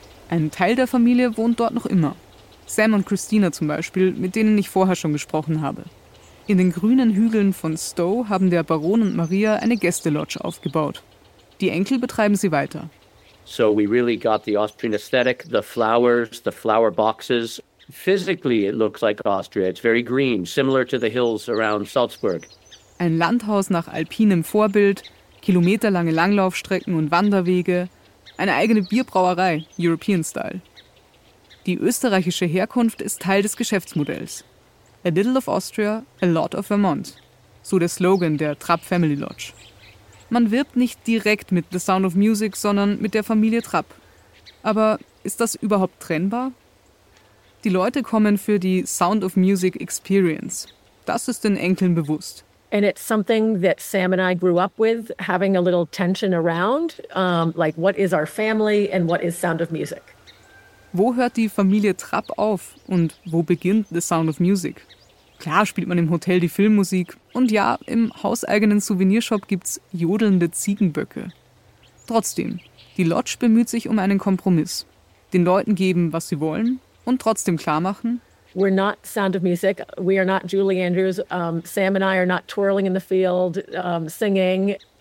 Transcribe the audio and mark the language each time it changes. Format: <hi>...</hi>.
<de>Ein Teil der Familie wohnt dort noch immer. Sam und Christina zum Beispiel, mit denen ich vorher schon gesprochen habe. In den grünen Hügeln von Stowe haben der Baron und Maria eine Gästelodge aufgebaut. Die Enkel betreiben sie weiter.</de> <en>So we really got the Austrian aesthetic, the flowers, the flower boxes. Physically it looks like Austria. It's very green, similar to the hills around Salzburg.</en> <de>Ein Landhaus nach alpinem Vorbild, kilometerlange Langlaufstrecken und Wanderwege, eine eigene Bierbrauerei,</de> <en>European Style.</en> <de>Die österreichische Herkunft ist Teil des Geschäftsmodells.</de> <en>A little of Austria, a lot of Vermont.</en> <de>So der Slogan der Trapp Family Lodge. Man wirbt nicht direkt mit The Sound of Music, sondern mit der Familie Trapp. Aber ist das überhaupt trennbar? Die Leute kommen für die Sound of Music Experience, Das ist den Enkeln bewusst.</de> <en>And it's something that Sam and I grew up with, having a little tension around, like what is our family and what is Sound of Music.</en> <de>Wo hört die Familie Trapp auf und wo beginnt The Sound of Music? Klar spielt man im Hotel die Filmmusik und ja, im hauseigenen Souvenirshop gibt's jodelnde Ziegenböcke. Trotzdem, die Lodge bemüht sich um einen Kompromiss. Den Leuten geben, was sie wollen und trotzdem klar machen.</de> <en>We're not Sound of Music. We are not Julie Andrews. Sam and I are not twirling in the field, singing.</en>